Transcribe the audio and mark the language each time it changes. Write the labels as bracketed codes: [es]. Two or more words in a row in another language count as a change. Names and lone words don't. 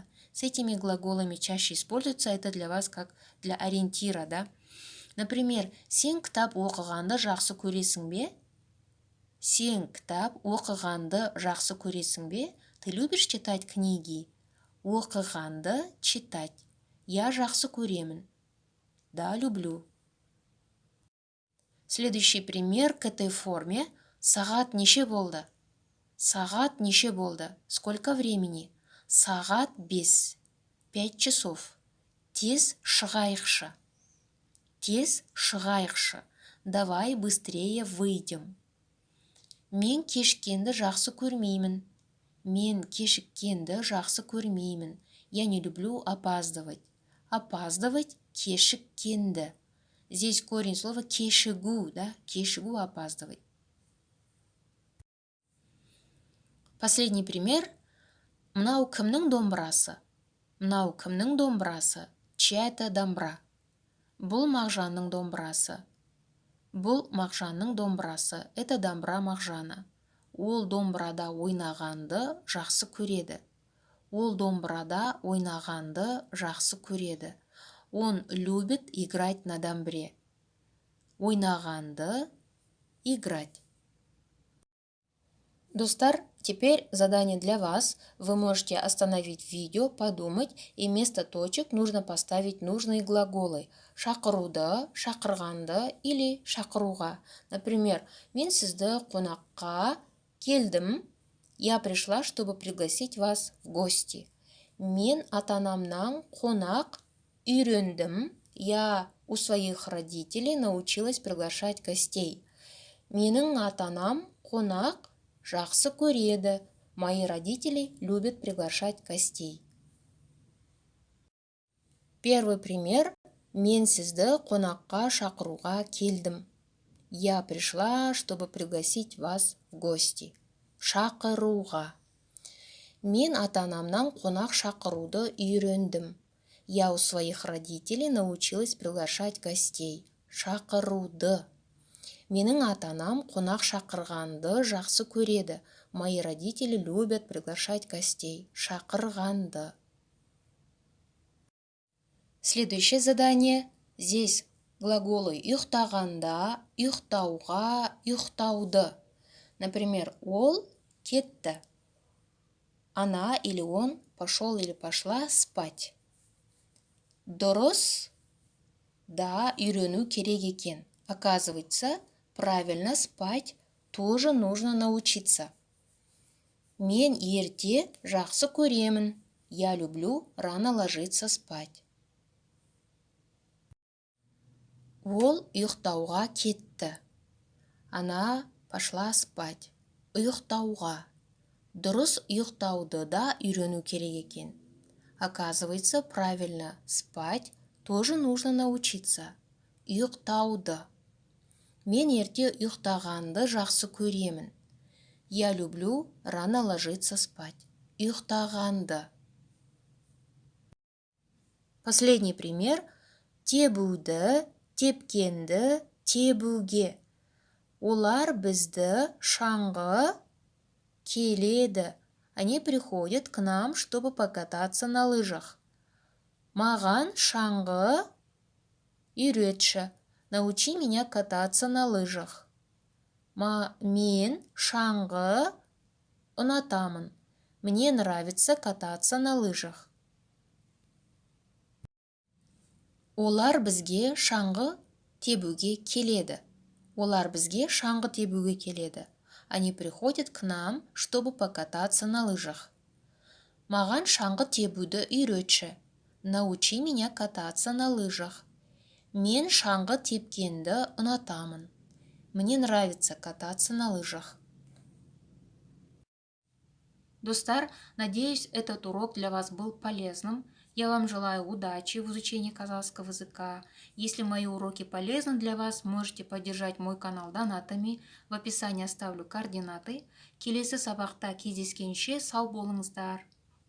[ru] С этими глаголами чаще используется, это для вас как для ориентира, да. Например, [kk] сен кітап оқығанды жақсы көресің бе? Сен кітап оқығанды жақсы көресің бе? [ru] Ты любишь читать книги? Оқығанды читать. [kk] Я жақсы көремін. Да, [ru] люблю. Следующий пример к этой форме. [kk] Сағат неше болды? Сағат неше болды? [ru] Сколько времени? [kk] Сағат 5. 5 часов. Тез шығайықшы. Тез шығайықшы. [ru] Давай быстрее выйдем. [kk] Мен кешіккенді жақсы көрмеймін. Мен кешіккенді жақсы көрмеймін. [ru] Я не люблю опаздывать. Опаздывать – кешіккенді. Здесь корень слова кешігу, да? Кешігу – опаздывать. Последний пример. [kk] Мынау кімнің домбырасы? Мынау кімнің домбырасы? [ru] Чья-то домбра. [kk] Бұл Мағжанның домбырасы. Бұл Мағжанның домбырасы. [ru] Это домбра Мағжана. [kk] Ол домбырада ойнағанды жақсы көреді. Ол домбырада ойнағанды жақсы көреді. [ru] Он любит играть на домбре. Ойнағанды играть. Достар, теперь задание для вас. Вы можете остановить видео, подумать, и вместо точек нужно поставить нужные глаголы. [kk] Шақыруды, шақырғанды или шақыруға. Например, мен сізді қонаққа келдім. [ru] Я пришла, чтобы пригласить вас в гости. [kk] Мен ата-анамнан қонақ үйрендім. [ru] Я у своих родителей научилась приглашать гостей. [kk] Менің ата-анам қонақ жақсы көреді. [ru] Мои родители любят приглашать гостей. Первый пример. [kk] Мен сізді қонаққа шақыруға келдім. [ru] Я пришла, чтобы пригласить вас в гости. [kk] Шақыруға. Мен ата-анамнан қонақ шақыруды үйрендім. [ru] Я у своих родителей научилась приглашать гостей. [kk] Шақыруды. Менің ата-анам қонақ шақырғанды жақсы көреді. [ru] Мои родители любят приглашать гостей. Шақырғанды. Следующее задание. Здесь глаголы [kk] ұйықтағанда, ұйықтауға, ұйықтауды. Например, ол кетті. [ru] Она или он пошел или пошла спать. [kk] Дұрыс, да, үйрену керек екен. [ru] Оказывается, правильно спать тоже нужно научиться. [kk] Мен ерте жақсы көремін. [ru] Я люблю рано ложиться спать. [kk] Ол ұйықтауға кетті. [ru] Она пошла спать. [kk] Ұйықтауға. Дұрыс ұйықтауды да үйрену керек екен. [ru] Оказывается, правильно спать тоже нужно научиться. [kk] Ұйықтауды. Мен ерте ұйықтағанды жақсы көремін. [ru] Я люблю рано ложиться спать. Ұйықтағанды. Последний пример. [kk] Тебуді, тепкенді, тебуге. Олар бізді шаңғы келеді. [ru] Они приходят к нам, чтобы покататься на лыжах. [kk] Маған шаңғы үйретші. [ru] Научи меня кататься на лыжах. [kk] Мен шаңғы ұнатамын. [ru] Мне нравится кататься на лыжах. [kk] Олар бізге шаңғы тебуге келеді. Олар бізге шаңғы тебуге келеді. [ru] Они приходят к нам, чтобы покататься на лыжах. [kk] Маған шаңғы тебуді үйретші. [ru] Научи меня кататься на лыжах. [kk] Мен шаңғы тепкенді ұнатамын. [ru] Мне нравится кататься на лыжах. Достар, надеюсь, этот урок для вас был полезным. Я вам желаю удачи в изучении казахского языка. Если мои уроки полезны для вас, можете поддержать мой канал донатами. В описании оставлю координаты. [kk] Келесі сабақта кездескенше сау болыңыздар.